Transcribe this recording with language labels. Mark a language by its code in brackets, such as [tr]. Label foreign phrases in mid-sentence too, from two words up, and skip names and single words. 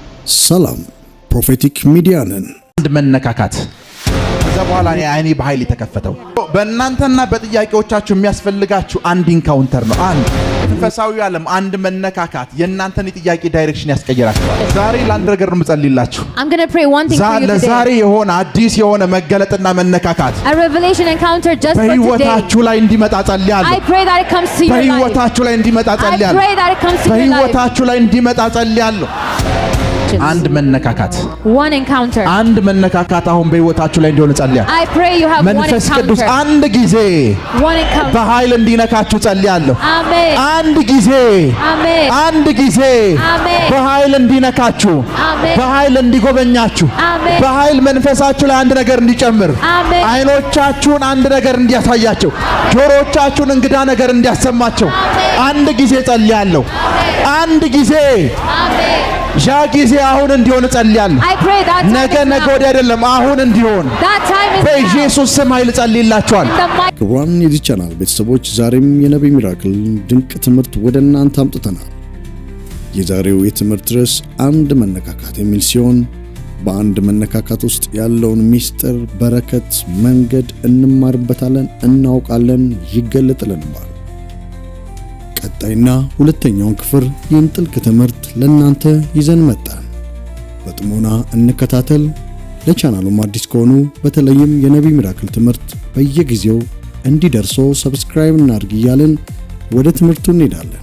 [am] ሰላም ፕሮፌቲክ ሚዲያ ነን። አንድ መነካካት ከዛ በኋላ አይኔ በኃይል የተከፈተው በእናንተና በጥያቄዎቻችሁ የሚያስፈልጋችሁ አንድ ኢንካውንተር ነው። አንድ መንፈሳዊ ዓለም አንድ መነካካት የእናንተን የጥያቄ ዳይሬክሽን ያስቀየራችኋል። ዛሬ ለአንድ ነገር ነው የምጸልይላችሁ። [en] I'm going to pray one thing for you today. [am] ዛሬ የሆነ አዲስ የሆነ መገለጥና መነካካት [en] A revelation encounter just for today. [am] በህይወታችሁ ላይ እንዲመጣ ጸልያለሁ። [en] I pray that it comes to your life. [am] በህይወታችሁ ላይ እንዲመጣ ጸልያለሁ። [en] I pray that it comes to your life. [am] በህይወታችሁ ላይ እንዲመጣ ጸልያለሁ። አንድ መነካካት [en] one encounter [am] አንድ መነካካት አሁን በህይወታችሁ ላይ እንዲሆን ጸልያለሁ። [en] I pray you have one [am] መንፈስ [en] encounter [am] ቅዱስ አንድ ጊዜ [en] one encounter [am] በኃይል እንዲነካችሁ ጸልያለሁ። Amen አንድ ጊዜ Amen አንድ ጊዜ Amen በኃይል እንዲነካችሁ Amen በኃይል እንዲጎበኛችሁ Amen በኃይል መንፈሳችሁ ላይ አንድ ነገር እንዲጨምር Amen አይኖቻችሁን አንድ ነገር እንዲያሳያቸው ጆሮቻችሁን እንግዳ ነገር እንዲያሰማቸው አንድ ጊዜ ጸልያለሁ። አንድ ጊዜ Amen ያ ጊዜ አሁን እንዲሆን ጸልያለሁ። [en] I pray that [am] ነገ ወዲያ አይደለም አሁን እንዲሆን [en] that time is [am] በኢየሱስ ስም ኃይል ጸልይላችኋል። ክቡራን የዚህ ቻናል ቤተሰቦች ዛሬም የነቢይ ሚራክል ድንቅ ትምህርት ወደ እናንተ አምጥተናል። የዛሬው የትምህርት ርዕስ አንድ መነካካት የሚል ሲሆን በአንድ መነካካት ውስጥ ያለውን ሚስጥር፣ በረከት፣ መንገድ እንማርበታለን፣ እናውቃለን፣ ይገለጥልናል። ቀጣይና ሁለተኛውን ክፍል ይህን ጥልቅ ትምህርት ለእናንተ ይዘን መጣን። በጥሞና እንከታተል። ለቻናሉም አዲስ ከሆኑ በተለይም የነቢይ ሚራክል ትምህርት በየጊዜው እንዲደርሶ ሰብስክራይብ እናድርጉ እያልን ወደ ትምህርቱ እንሄዳለን።